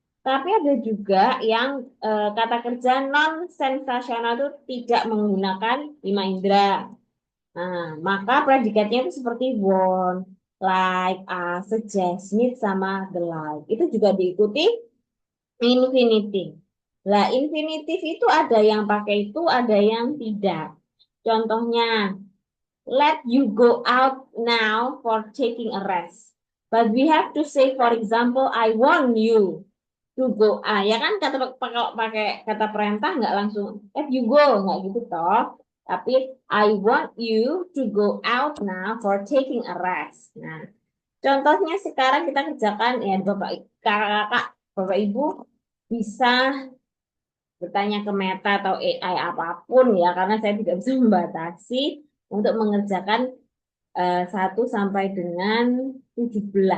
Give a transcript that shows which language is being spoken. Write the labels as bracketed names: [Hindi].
[Indonesian] Tapi ada juga yang kata kerja non-sensasional itu tidak menggunakan 5 indera. Nah, maka predikatnya itu seperti want, like, suggest, need, sama the like. Itu juga diikuti infinitive. Lah, infinitive itu ada yang pakai itu, ada yang tidak. [English] Contohnya, let you go out now for taking a rest. But we have to say, for example, I want you to go. [Indonesian] Ya kan kalau pakai kata perintah nggak langsung [English] let you go, [Indonesian] nggak gitu toh. [English] Tapi I want you to go out now for taking a rest. [Indonesian] Nah, contohnya sekarang kita kerjakan ya Bapak Kakak, Bapak Ibu bisa bertanya ke Meta atau AI apapun ya karena saya tidak bisa membatasi untuk mengerjakan 1 sampai dengan 17.